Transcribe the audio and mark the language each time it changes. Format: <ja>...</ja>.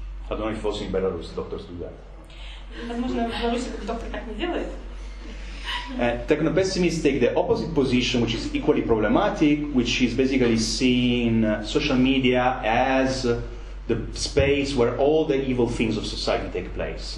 <en>I don't know if also in Belarus doctors do that.</en> <ru>Возможно, в Беларуси доктор так не делает.</ru> <en>Techno-pessimists take the opposite position, which is equally problematic, which is basically seeing social media as the space where all the evil things of society take place.</en>